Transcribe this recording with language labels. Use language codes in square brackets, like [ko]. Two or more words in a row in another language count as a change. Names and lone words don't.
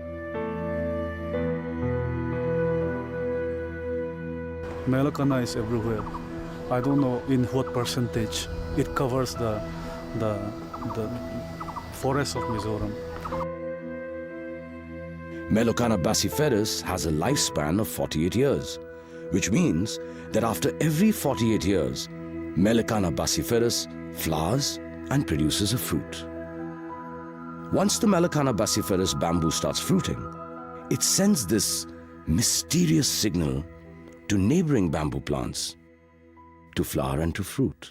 [en] Melocana is everywhere. I don't know in what percentage it covers the forest of Mizoram. Melocana bassiferus has a lifespan of 48 years, which means that after every 48 years, Melocana bassiferus flowers and produces a fruit. Once the Melocana bassiferus bamboo starts fruiting, it sends this mysterious signal to neighboring bamboo plants to flower and to fruit.